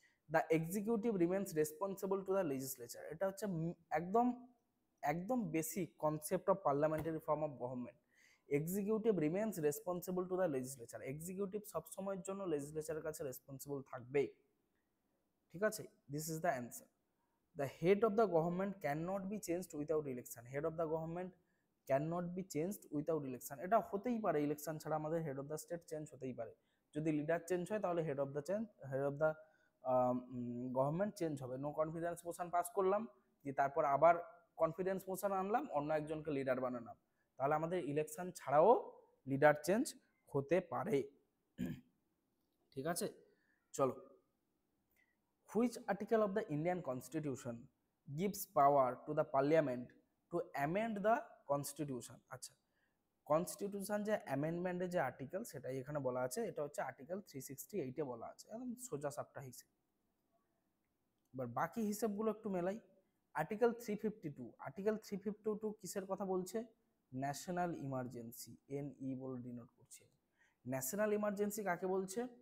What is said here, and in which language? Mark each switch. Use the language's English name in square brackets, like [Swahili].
[English] the executive remains responsible to the legislature, [Bangla] এটা হচ্ছে একদম একদম [English] Basic concept of parliamentary form of government. Executive remains responsible to the legislature, [Bangla] executive সবসময়ের জন্য লেজিসলেচারের কাছে রেসপন্সিবল থাকবে, ঠিক আছে। [English] This is the answer. The head of the government cannot be changed without election. Head of the government cannot be changed without election. [Bangla] এটা হতেই পারে, election ছাড়া আমাদের head of the state change হতেই পারে। যদি লিডার চেঞ্জ হয় তাহলে head of the government change হবে। নো কনফিডেন্স মোশন পাস করলাম, যে তারপর আবার কনফিডেন্স মোশন আনলাম, অন্য একজনকে লিডার বানালাম, তাহলে আমাদের ইলেকশন ছাড়াও লিডার চেঞ্জ হতে পারে, ঠিক আছে। চলো, [English] Which article of the Indian Constitution gives power to the Parliament to amend the Constitution? [Bangla] আচ্ছা, কনস্টিটিউশন যে অ্যামেন্ডমেন্টের যে আর্টিকেল সেটাই এখানে বলা আছে, এটা হচ্ছে আর্টিকেল 368 এ বলা আছে, একদম সোজা সাপটা হিসেব। এবার বাকি হিসেবগুলো একটু মেলাই। আর্টিকেল 352, আর্টিকেল 352 কিসের কথা বলছে? ন্যাশনাল ইমার্জেন্সি, এনই বলে ডিনোট করছে। ন্যাশনাল ইমার্জেন্সি কাকে বলছে?